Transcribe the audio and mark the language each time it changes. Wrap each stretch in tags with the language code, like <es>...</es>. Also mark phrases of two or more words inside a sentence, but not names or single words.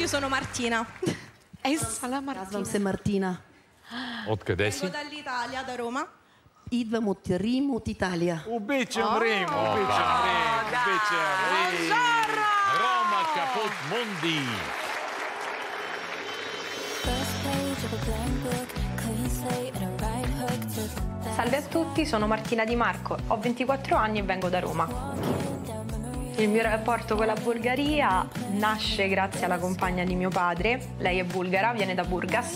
<it>Io sono Martina.</it> <bg>Сала Мартина. Казвам се Мартина. Откъде си?</bg> <it>Vengo dall'Italia, da Roma.</it> <bg>Идвам от Рим, от Италия. Обичам Рим, обичам Рим, обичам Рим.</bg> <la>Roma Caput Mundi.</la> <it>Salve a tutti, sono Martina Di Marco, ho 24 anni e vengo da Roma. Il mio rapporto con la Bulgaria nasce grazie alla compagna di mio padre, lei è bulgara, viene da Burgas.</it>